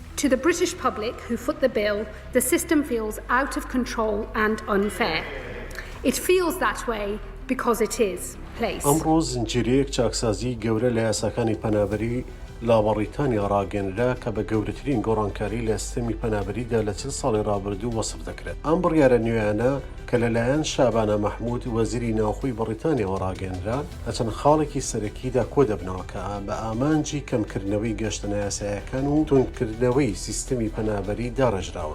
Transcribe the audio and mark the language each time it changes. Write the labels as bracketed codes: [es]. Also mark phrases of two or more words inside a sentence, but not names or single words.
[en] To the British public who foot the bill, the system feels out of control and unfair. It feels that way because it is place. [ckb] ئەمڕۆ زنجیرەیەک چاکسازی گەورە لە یاساکانی پەنابەری لە بەڕیتانیا ڕاگەنرا کە بە گەورەترین گۆڕانکاری لە سیستەمی پەنابەریدا لە 40 ساڵی ڕابردوو وەسف دەکرێت. ئەم بڕیارە نوێیانە کە لەلایەن شابانە مەحموود وەزیری ناوخۆی بەڕیتانیاوە ڕاگەنرا لە چەند خاڵێکی سەرەکیدا کۆ دەبنەوە کە بە ئامانجی کەمکردنەوەی گەشتە یاساییەکان و تونکردنەوەی سیستەمی پەنابەری داڕێژراون.